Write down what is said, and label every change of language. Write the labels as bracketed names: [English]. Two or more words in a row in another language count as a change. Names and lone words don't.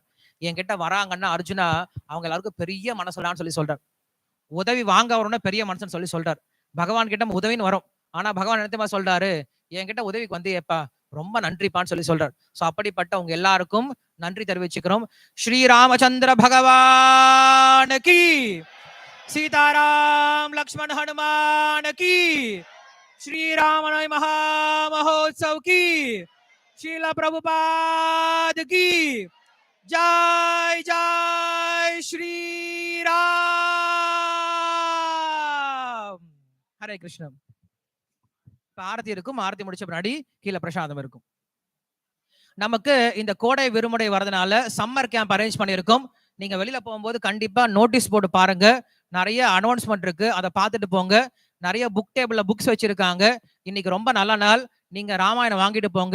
[Tamil] என்கிட்ட வராங்கன்னா அர்ஜுனா அவங்க எல்லாருக்கும் பெரிய மனசுலான்னு சொல்லி சொல்றார். உதவி வாங்க வரணும்னா பெரிய மனசுன்னு சொல்லி சொல்றார். பகவான் கிட்ட உதவின்னு வரும். ஆனா பகவான் என்னத்தமா சொல்றாரு, என்கிட்ட உதவிக்கு வந்து ஏப்பா ரொம்ப நன்றிப்பான்னு சொல்லி சொல்றார். சோ அப்படிப்பட்ட உங்க எல்லாருக்கும் நன்றி தெரிவிச்சுக்கிறோம். [Hindi] श्रीरामचन्द्र भगवान की, सीताराम लक्ष्मण हनुमान की, श्री रामनवमी महामहोत्सव की, श्रील प्रभुपाद की जय जय श्री राम. हरे कृष्ण. [Tamil] ஆரத்தி இருக்கும். ஆரத்தி முடிச்ச பின்னாடி கீழே பிரசாதம் இருக்கும். நமக்கு இந்த கோடை விடுமுறை வரதுனால [English] summer camp arrange [Tamil] பண்ணியிருக்கோம். நீங்க வெளியில போகும்போது கண்டிப்பா [English] notice board [Tamil] பாருங்க, நிறைய அனௌன்ஸ்மெண்ட் இருக்கு, அதை பார்த்துட்டு போங்க. நிறைய [English] book table-la [Tamil] புக்ஸ் வச்சிருக்காங்க. இன்னைக்கு ரொம்ப நல்ல நாள், நீங்க ராமாயணம் வாங்கிட்டு போங்க.